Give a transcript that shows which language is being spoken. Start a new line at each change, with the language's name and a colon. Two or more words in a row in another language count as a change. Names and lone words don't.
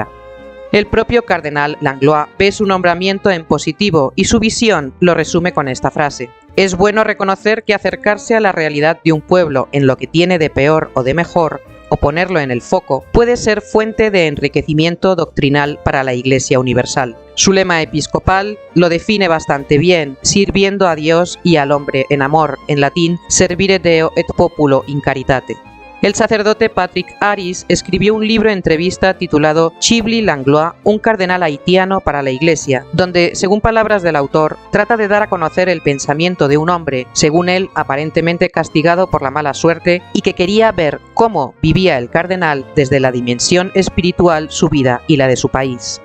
Spanish: El propio cardenal Langlois ve su nombramiento en positivo y su visión lo resume con esta frase: "Es bueno reconocer que acercarse a la realidad de un pueblo en lo que tiene de peor o de mejor, o ponerlo en el foco, puede ser fuente de enriquecimiento doctrinal para la Iglesia universal". Su lema episcopal lo define bastante bien: sirviendo a Dios y al hombre en amor, en latín,
Latin: servire Deo et populo in caritate.
Spanish: El sacerdote Patrick Harris escribió un libro entrevista titulado Chivly Langlois, un cardenal haitiano para la Iglesia, donde, según palabras del autor, trata de dar a conocer el pensamiento de un hombre, según él, aparentemente castigado por la mala suerte, y que quería ver cómo vivía el cardenal desde la dimensión espiritual su vida y la de su país.